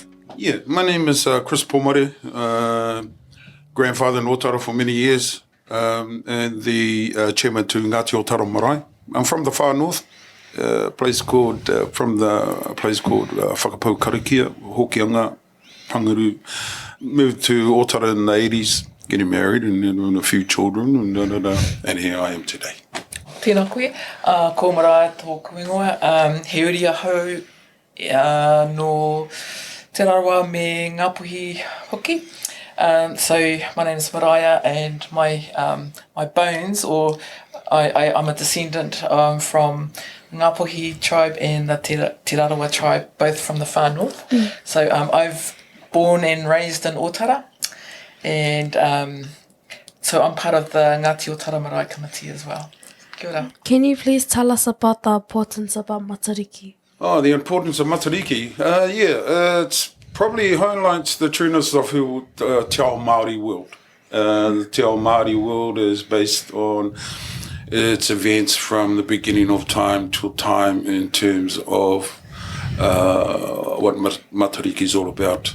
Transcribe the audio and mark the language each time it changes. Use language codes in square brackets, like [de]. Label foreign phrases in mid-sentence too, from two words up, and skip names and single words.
[en] Yeah, my name is Chris Pomare, grandfather in Otara for many years, and the chairman to Ngāti Otara Maraea. I'm from the far north, place called Whakapau Karakia, Hokianga, Pangaru. Moved to Otara in the 80s, getting married and having a few children, and here I am today. [mi] Tēnā koe, ko Maraea tōku ingoa, he uri a Howe no Te Rawa me Ngāpuhi hoki. [en] So my name is Maraea, and my bones, or I'm a descendant from Ngāpuhi tribe and the Te Rawa tribe, both from the far north. So I've born and raised in Otara, and so I'm part of the Ngāti Otara Maraea Committee as well. [mi] Kia ora. [en] Can you please tell us about the importance about Matariki? Oh, the importance of Matariki. It's probably highlights the trueness of who [mi] Te Ao Māori [en] world. The [mi] Te Ao Māori [en] world is based on its events from the beginning of time to time in terms of what Matariki is all about.